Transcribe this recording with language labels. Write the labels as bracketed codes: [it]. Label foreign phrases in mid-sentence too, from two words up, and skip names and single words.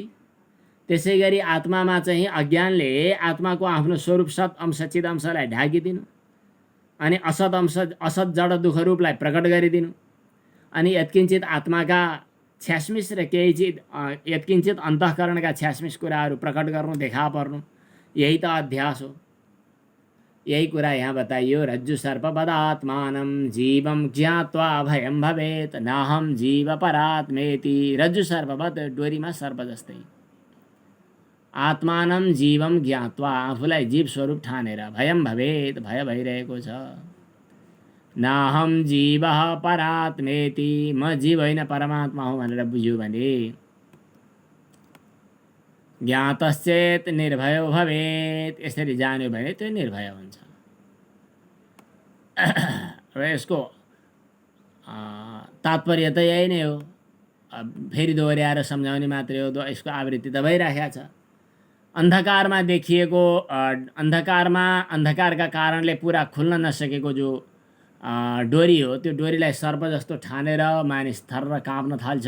[ne] त्यसै गरी आत्मामा चाहिँ अज्ञानले आत्माको आफ्नो स्वरूप सत अंश चिद अंशलाई ढाकिदिनु, अनि असत अंश असत जड दुःख रूपलाई प्रकट गरिदिनु, अनि यत्किञ्चित आत्माका छ्यासमिस र केही चिज यत्किञ्चित अन्तःकरणका छ्यासमिस कुराहरू प्रकट गर्नु, देखा पर्नु, यही त अध्यास हो। यही कुरा यहाँ बताइयो। [sa] रज्जु सर्पवदात्मानं जीवं ज्ञात्वा भयं भवेत् नाहं जीव परात्मेति। रज्जु सर्पवत, [ne] डोरीमा सर्प जस्तै। [sa] आत्मानं जीवं ज्ञात्वा, [ne] आफूलाई जीव स्वरूप ठानेर, [sa] भयं भवेत्, [ne] भय भइरहेको छ। [sa] नाहं जीवः परात्मेति, [ne] म जीव होइन परमात्मा हो भनेर बुझ्यो भने, [sa] ज्ञातश्चेत निर्भयो भवेत्, [ne] यसरी जान्यो भने त्यो निर्भय हुन्छ। र यसको तात्पर्य त यही नै हो। फेरि दोहोऱ्याएर सम्झाउने मात्रै हो, यसको आवृत्ति त भइराखेको छ। अन्धकारमा देखिएको अन्धकारका कारणले पुरा खुल्न नसकेको जो डोरी हो, त्यो डोरीलाई सर्प जस्तो ठानेर मानिस थर्र काँप्न थाल्छ।